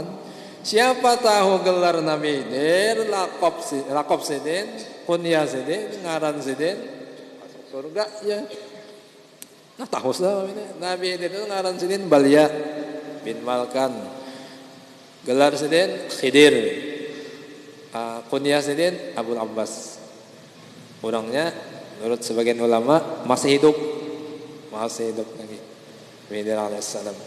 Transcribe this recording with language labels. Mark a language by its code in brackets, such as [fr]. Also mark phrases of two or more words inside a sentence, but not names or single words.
[bjn] Siapa tahu gelar Nabi Din, lakop sidin, kunyah sidin, ngaran sidin, masuk surga ya. Nah tahu sudah ini Nabi Din itu ngaran sidin Balya bin Malkan, gelar sidin Khidir, kunyah sidin Abul Abbas. Orangnya menurut sebagian ulama masih hidup lagi. Khidir alaihissalam.